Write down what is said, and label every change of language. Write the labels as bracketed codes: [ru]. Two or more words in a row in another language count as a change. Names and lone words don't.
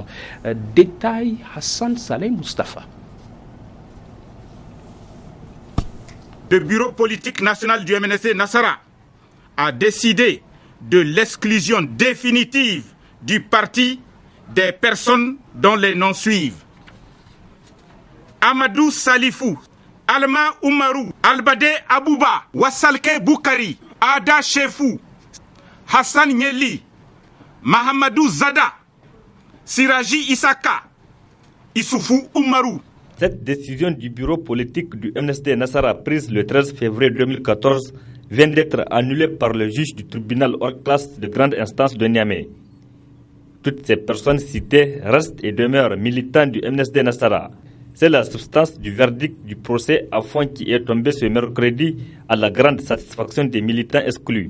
[fr] Détail Hassan Saleh Mustafa. Le bureau politique national du MNSD Nassara a décidé de l'exclusion définitive du parti des personnes dont les noms suivent: Amadou Salifou, Alma Oumarou, Albade Abouba, Wassalke Boukari, Ada Chefou, Hassan Nyeli, Mahamadou Zada, Siraji Isaka, Issoufou Oumarou. Cette décision du bureau politique du MNSD Nassara prise le 13 février 2014 vient d'être annulée par le juge du tribunal hors classe de grande instance de Niamey. Toutes ces personnes citées restent et demeurent militants du MNSD Nassara. C'est la substance du verdict du procès à fond qui est tombé ce mercredi à la grande satisfaction des militants exclus.